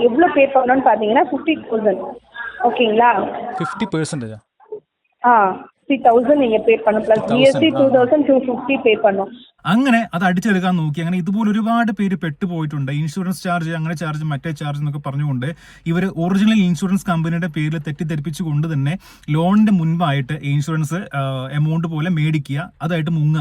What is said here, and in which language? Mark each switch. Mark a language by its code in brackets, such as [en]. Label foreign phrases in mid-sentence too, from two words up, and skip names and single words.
[ta] எவ்வளவு பே பண்ணணும்னு பாத்தீங்கன்னா 50,000. ஓகேங்களா? 50%? 50,000 நீங்க பே பண்ணணும். ப்ளஸ் GST 2,250 പേ பண்ணணும். [ml] അങ്ങനെ അത് അടിച്ചെടുക്കാൻ നോക്കി. അങ്ങനെ ഇതുപോലെ ഒരുപാട് പേര് പെട്ടുപോയിട്ടുണ്ട്. ഇൻഷുറൻസ് ചാർജ്, അങ്ങനെ ചാർജ്, മറ്റേ ചാർജ് എന്നൊക്കെ പറഞ്ഞുകൊണ്ട് ഇവർ ഒറിജിനൽ ഇൻഷുറൻസ് കമ്പനിയുടെ പേരിൽ തെറ്റിദ്ധരിപ്പിച്ചുകൊണ്ട് തന്നെ ലോണിന്റെ മുൻപായിട്ട് ഇൻഷുറൻസ് എമൗണ്ട് പോലെ മേടിക്കുക, അതായിട്ട് മുങ്ങുക.